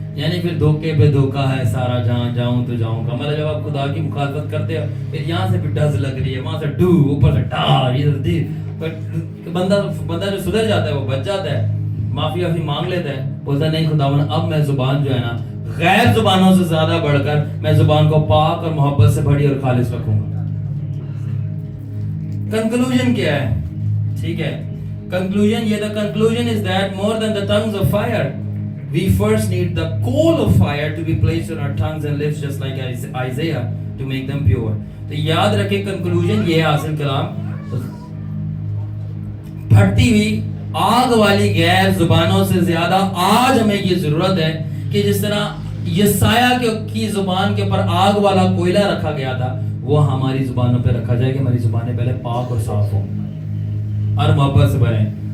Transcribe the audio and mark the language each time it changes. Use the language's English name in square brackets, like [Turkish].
[Urdu] یعنی پھر دھوکے پہ دھوکا ہے سارا, جہاں جاؤں تو جاؤں گا. مطلب جب آپ خدا کی مخالفت کرتے ہو پھر یہاں سے بھی ڈز لگ رہی ہے, وہاں سے ڈو, اوپر سے ڈار, ادھر بندہ جو سدھر جاتا ہے وہ بچ جاتا ہے, معافی مانگ لیتا ہے, بولتا ہے نہیں خداون اب میں زبان جو ہے نا غیر زبانوں سے زیادہ بڑھ کر میں زبان کو پاک اور محبت سے بڑی اور خالص رکھوں گا. کنکلوژن کیا ہے؟ ٹھیک ہے, کنکلوژن یہ, [English] the conclusion is that more than the tongues of fire, we first need the coal of fire to be placed on our tongues and lips, just like Isaiah, to make them pure. [Urdu] تو یاد رکھیں conclusion یہ حاصل کلام, پھٹتی ہوئی آگ والی غیر زبانوں سے زیادہ آج ہمیں یہ ضرورت ہے کہ جس طرح یسایہ کی زبان کے اوپر آگ والا کوئلہ رکھا گیا تھا, وہ ہماری زبانوں پہ رکھا جائے کہ ہماری زبانیں پہلے پاک اور صاف ہوں اور محبت سے بھریں.